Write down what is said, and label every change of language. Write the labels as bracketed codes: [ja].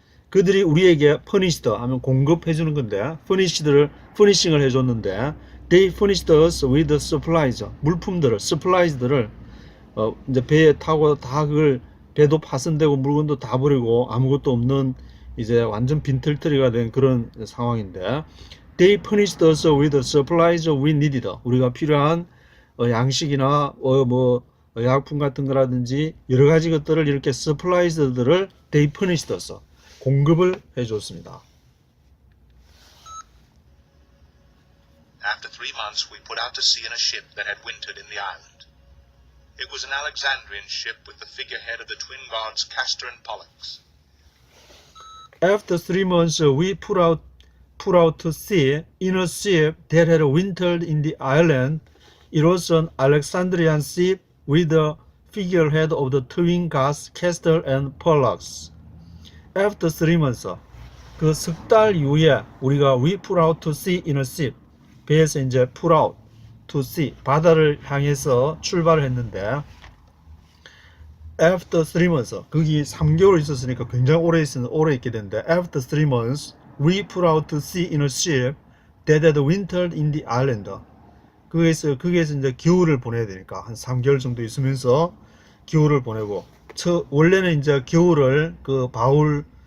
[ko] 그들이 우리에게 punished 하면 공급해 주는 건데, furnishing을 해줬는데, [en] they furnished us with the supplies, [ko] supplies들을 이제 배에 타고 다 그걸 배도 파손되고 물건도 다 버리고 아무것도 없는 이제 완전 빈털터리가 된 그런 상황인데. [en] They furnished us with the supplies we needed. [ko] 우리가 필요한 양식이나 뭐 의약품 같은 거라든지 여러 가지 것들을 이렇게 supplies들을 [en] they furnished us [ko] 공급을 해줬습니다. [en] after 3 months, we put out to sea in a ship that had wintered in the island. It was an Alexandrian ship with the figurehead of the twin gods Castor and Pollux. After 3 months, we put out to sea in a ship that had wintered in the island. It was an Alexandrian ship with the figurehead of the twin gods Castor and Pollux. After 3 months, [ko] 그 석 달 이후에 우리가 [en] we put out to sea in a ship, 배에서 이제 put out to sea, [ko] 바다를 향해서 출발을 했는데, [en] after 3 months, [ko] 거기 3개월 있었으니까 굉장히 오래 있게 되는데, [en] after 3 months, we put out to sea in a ship that had wintered in the island. [ko] 거기에서 이제 겨울을 보내야 되니까 한 3개월 정도 있으면서 겨울을 보내고, 원래는 이제 겨울을 그 바울이